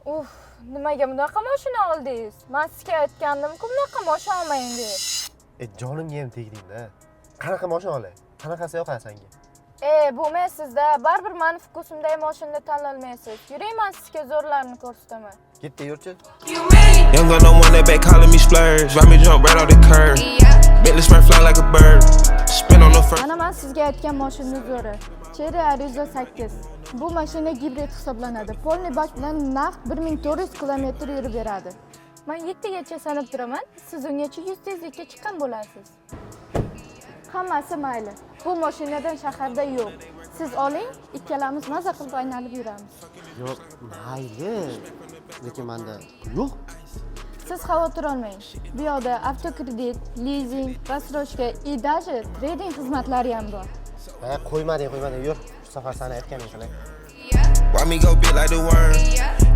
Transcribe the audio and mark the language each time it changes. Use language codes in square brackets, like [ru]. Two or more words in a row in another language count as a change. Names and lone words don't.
[uz] Uf, nimaga bunaqa mashina oldingiz? Men sizga aytgandim-ku, bunaqa mashina olmang deb. Jonimga ham tegding-da. Qanaqa mashina olay? Qanaqasi yoqadi senga? Bo'lmaysizda, baribir meni vkusimdagi mashinani tanlolmaysiz. Yuring, men sizga zo'rlarini ko'rsataman. Ketdi, yurchi. [en] Young gun, no one that back calling me splurge. Ride me jump right off the curb. Bentley spray fly like a bird. Spin on the front. [uz] Mana men sizga aytgan mashina zo'ri. Cherry Arizo 8. Bu mashina gibrid hisoblanadi. Polni bak bilan naq 1400 kilometr yurib beradi. Men 7 gacha sanab turaman. Siz ungacha 100 tezlikka chiqqan bo'lasiz. Hammasi mayli. Bu mashinadan shaharda yo'q. Siz oling, ikkalamiz maza qilib aylanib yuramiz. Yo'q, mayli. Lekin menda yo'q. Siz xavotir olmang. Bu yoqda avtokredit, lizing, [ru] рассрочка и даже [uz] trading xizmatlari ham bor. Qo'ymading. Yur. Bu safar seni aytganing qilay. [en] Why me go big like the worm?